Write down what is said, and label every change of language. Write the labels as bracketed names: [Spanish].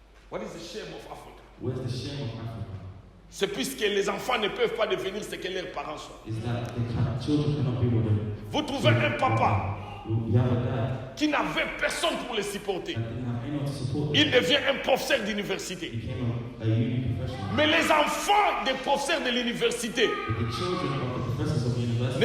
[English] What is the shame of Africa? Where's the shame of Africa? [French] C'est puisque les enfants ne peuvent pas devenir ce que leurs parents sont. [English] Is that children cannot be what [French] Vous trouvez un papa [English] you have a dad [French] qui n'avait personne pour le supporter. [English] that didn't have anyone to support them. [French] Il devient un professeur d'université. [English] Became a uni professional. [French] Mais les enfants des professeurs de l'université [English] But the children of the professors of university